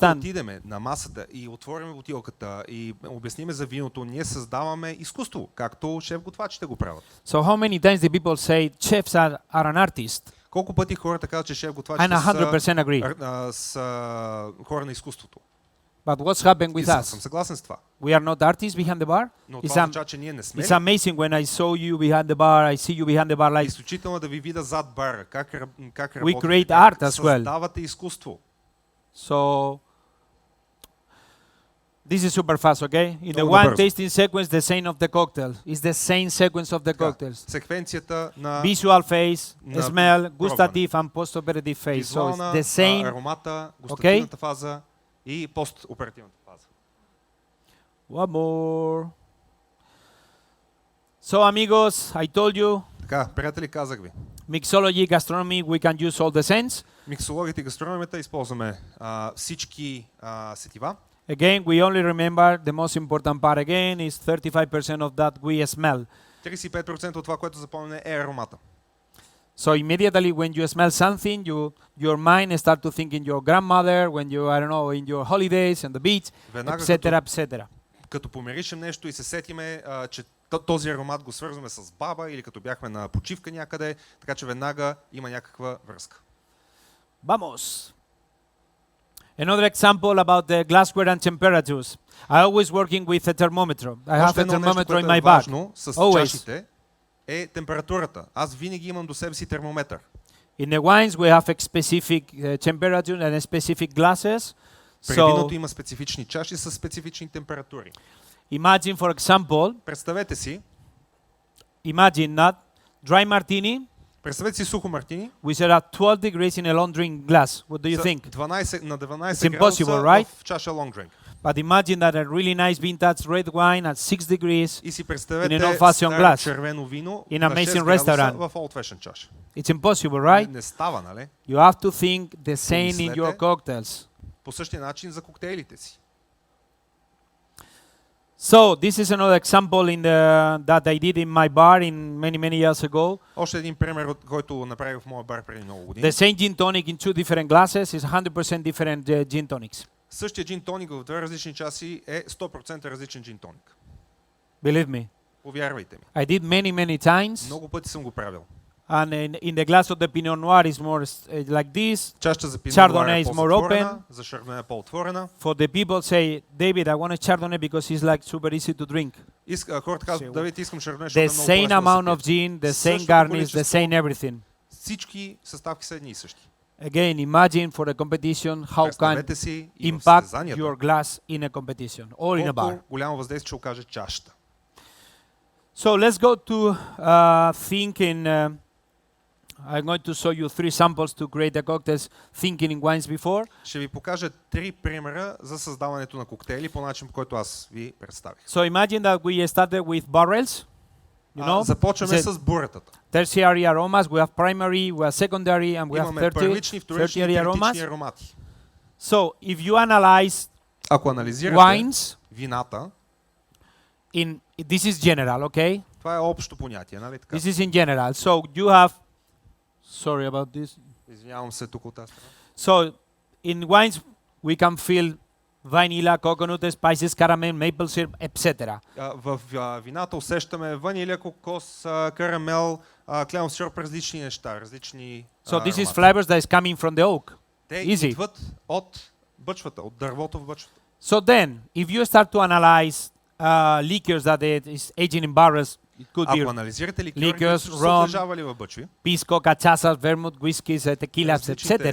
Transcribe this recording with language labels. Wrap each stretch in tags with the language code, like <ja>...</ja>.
<bg>Когато отидеме на масата и отворим бутилката и обясниме за виното, ние създаваме изкуство, както шеф-готвачите го правят.</bg> <en>So how many times the people say chefs are an artist?</en> <bg>Колко пъти хората казват, че шеф-готвачите са хора на изкуството?</bg> <en>But what's happened with us?</en> <bg>Съм съгласен с това.</bg> <en>We are not artists behind the bar.</en> <bg>Но това означава, че ние не сме.</bg> <en>It's amazing when I saw you behind the bar, I see you behind the bar like.</en> <bg>Изключително да ви видя зад бара, как работите.</bg> <en>We create art as well.</en> <bg>Създавате изкуство.</bg> <en>So this is super fast, okay? In the wine tasting sequence, the same of the cocktail is the same sequence of the cocktails.</en> <bg>Секвенцията на</bg> <en>visual phase, smell, gustative and post-operative phase. So it's the same.</en> <bg>Аромата, густативната фаза и пост-оперативната фаза.</bg> <en>One more. So amigos, I told you.</en> <bg>Така, приятели, казах ви.</bg> <en>Mixology, gastronomy, we can use all the sense.</en> <bg>Миксологията и гастрономията използваме всички сетива.</bg> <en>Again, we only remember the most important part again is 35% of that we smell.</en> <bg>35% от това, което запомняме е аромата.</bg> <en>So immediately when you smell something, your mind start to think in your grandmother, when you, I don't know, in your holidays, on the beach, etc., etc.</en> <bg>Като помиришем нещо и се сетиме, че този аромат го свързваме с баба или като бяхме на почивка някъде, така че веднага има някаква връзка.</bg> <en>Vamos. Another example about the glassware and temperatures. I always working with a thermometer. I have a thermometer in my bag.</en> <bg>С чашите е температурата. Аз винаги имам до себе си термометър.</bg> <en>In the wines we have a specific temperature and specific glasses.</en> <bg>При виното има специфични чаши с специфични температури.</bg> <en>Imagine, for example,</en> <bg>представете си,</bg> <en>imagine not dry martini.</en> <bg>Представете си сухо мартини.</bg> <en>We set at 12 degrees in a long drink glass. What do you think?</en> <bg>12 на 12</bg> <en>It's impossible, right?</en> <bg>В чаша long drink.</bg> <en>But imagine that a really nice vintage red wine at 6 degrees</en> <bg>и си представете</bg> <en>in an old-fashioned glass</en> <bg>червено вино</bg> <en>in an amazing restaurant.</en> <bg>В old-fashioned чаша.</bg> <en>It's impossible, right?</en> <bg>Не става, нали?</bg> <en>You have to think the same in your cocktails.</en> <bg>По същия начин за коктейлите си.</bg> <en>So this is another example that I did in my bar in many years ago.</en> <bg>Още един пример, който направих в моя бар преди много години.</bg> <en>The same gin tonic in two different glasses is 100% different gin tonics.</en> <bg>Същия джин тоник в две различни часи е 100% различен джин тоник.</bg> <en>Believe me.</en> <bg>Повярвайте ми.</bg> <en>I did many times.</en> <bg>Много пъти съм го правил.</bg> <en>And in the glass of the Pinot Noir is more like this.</en> <bg>Чашата за Pinot</bg> <en>Chardonnay is more open.</en> <bg>За Chardonnay е по-отворена.</bg> <en>For the people say, David, I want a Chardonnay because it's like super easy to drink.</en> <bg>Хората казват, Давид, искам Chardonnay,</bg> <en>the same amount of gin, the same garnish, the same everything.</en> <bg>Всички съставки са едни и същи.</bg> <en>Again, imagine for a competition how can impact your glass in a competition or in a bar.</en> <bg>Голямо въздействие ще окаже чашата.</bg> <en>So let's go to think in. I'm going to show you 3 samples to create the cocktails thinking in wines before.</en> <bg>Ще ви покажа 3 примера за създаването на коктейли по начин, по който аз ви представих.</bg> <en>So imagine that we started with barrels. You know,</en> <bg>започваме с буретата.</bg> <en>Tertiary aromas, we have primary, we have secondary, and we have tertiary aromas. So if you analyze wines,</en> <bg>вината,</bg> <en>this is general, okay?</en> <bg>Това е общо понятие, нали така?</bg> <en>This is in general. So you have, sorry about this.</en> <bg>Извинявам се тук от тази страна.</bg> <en>So in wines we can feel vanilla, coconut, spices, caramel, maple syrup, etc.</en> <bg>В вината усещаме ванилия, кокос, карамел, кленов сироп, различни неща, различни</bg> <en>So this is flavors that is coming from the oak.</en> <bg>Те идват от бъчвата, от дървото в бъчвата.</bg> <en>So then, if you start to analyze liquors that is aging in barrels, it could be liquors, rum, pisco, cachaça, vermouth, whiskeys, tequilas, etc.</en>